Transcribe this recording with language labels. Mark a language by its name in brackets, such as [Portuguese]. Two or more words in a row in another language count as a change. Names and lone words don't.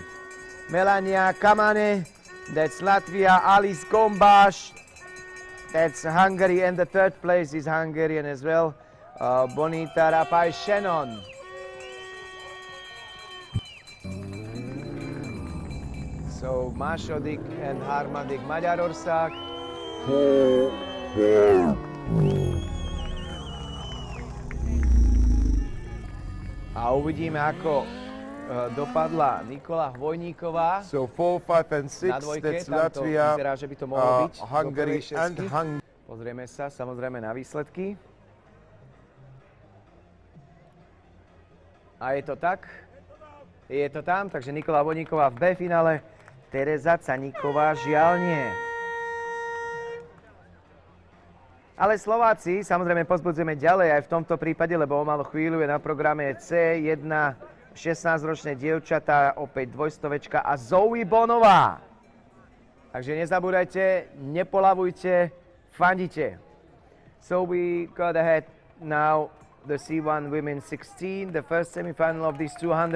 [English] Melania Kamane, that's Latvia. Alice Gombas, that's Hungary, and the third place is Hungarian as well. Bonita Rapai Shannon. [Hungarian] So második and harmadik Magyarország. [Slovak] A uvidíme, ako dopadla Nikola Hvojníková. [English] So 4, 5 and 6, [Slovak] Na dvojke, [English] that's [Slovak] tamto [English] Latvia, [Slovak] vyzerá, že by to mohlo byť do [English] Hungary [Slovak] prvej [English] and [Slovak] šestky. [English] Hungary. [Slovak] Pozrieme sa samozrejme na výsledky. A je to tak. Je to tam, takže Nikola Hvojníková v B finále. Tereza Caníková žiaľ nie. Ale Slováci, samozrejme pozbudzujeme ďalej aj v tomto prípade, lebo o malú chvíľu je na programe C1 16-ročné dievčatá, opäť dvojstovečka a Zoe Bonová. Takže nezabúdajte, nepolavujte, fandite. [English] So we got ahead now the C1 Women 16, the first semifinal of these 200.